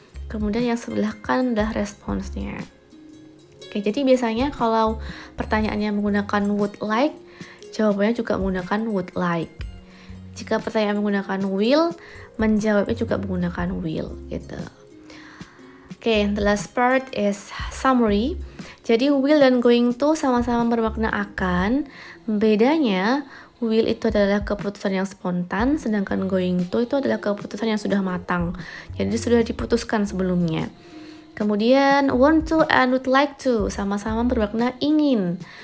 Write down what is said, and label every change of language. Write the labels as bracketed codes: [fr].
[id] Kemudian yang sebelah kanan adalah responsnya. Oke, jadi biasanya kalau pertanyaannya menggunakan would like, jawabannya juga menggunakan would like. Jika pertanyaan menggunakan will, menjawabnya juga menggunakan will gitu. [en] Oke, the last part is summary. [id] Jadi will dan going to sama-sama bermakna akan. Bedanya, will itu adalah keputusan yang spontan, sedangkan going to itu adalah keputusan yang sudah matang. Jadi sudah diputuskan sebelumnya. Kemudian want to and would like to sama-sama bermakna ingin.